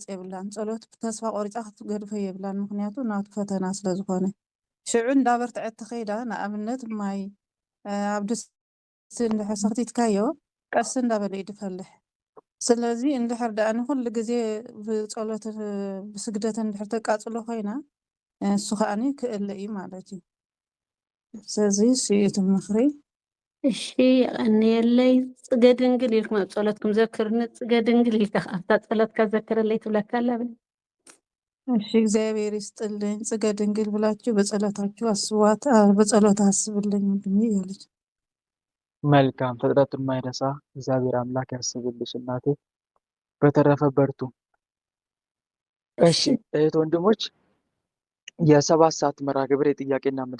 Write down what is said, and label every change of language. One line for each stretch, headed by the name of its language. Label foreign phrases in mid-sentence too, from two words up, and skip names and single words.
Tigrinya: የብላን ጸሎት ተስፋ ቆሪፃ ክትገድፈ የብላን ምክንያቱ ናቱ ፈተና ስለዝኮነ ሽዑ እንዳበርትዐት ተኸይዳ ንኣብነት ማይ ኣብ ድስቲ እንድሕር ሰኽቲትካዮ ቀስ እንዳበለ ይድፈልሕ ስለዚ እንድሕር ደኣኒ ኩሉ ግዜ ብጸሎት ብስግደት እንድሕር ተቃፅሎ ኮይና እሱ ከዓኒ ክእለ እዩ ማለት እዩ ስለዚ ስኢቱ ምኽሪ እሺ የቀኒየለይ ጽገ ድንግል ኢልኩም ኣብ ጸሎትኩም ዘክርኒ ጽገ ድንግል ኢልካ ኣብታ ጸሎትካ ዘክረለይ ትብለካ ኣላ ብለ
Amharic: እሺ እግዚአብሔር ይስጥልኝ ጽገ ድንግል ብላችሁ በጸሎታችሁ አስቧት በጸሎት አስብልኝ ወንድሜ ያለች መልካም ፍጥረቱን ማይረሳ እግዚአብሔር አምላክ ያስብልሽ እናቴ። በተረፈ በርቱ። እሺ እህት ወንድሞች የ7 ሰዓት መርሃ ግብር የጥያቄና መልስ